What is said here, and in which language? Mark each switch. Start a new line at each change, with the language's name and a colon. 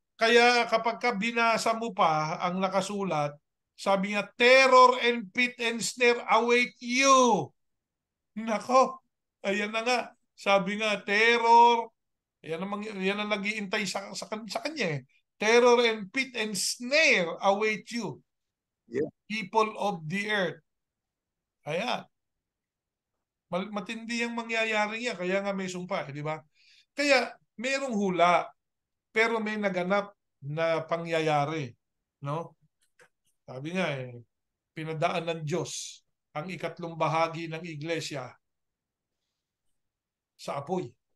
Filipino: Kaya kapag binasa mo pa ang nakasulat, sabi niya,
English: terror and pit and snare await you.
Filipino: Nako, ayan na nga. Sabi nga, terror, yan ang nag-iintay sa kanya eh.
English: Terror and pit and snare await you. Yeah. People of the earth. Ayan.
Filipino: Matindi ang mangyayari niya, kaya nga may sumpa, di ba? Kaya merong hula, pero may naganap na pangyayari, no? Sabi nga pinadaan ng Diyos ang ikatlong bahagi ng iglesia sa apoy.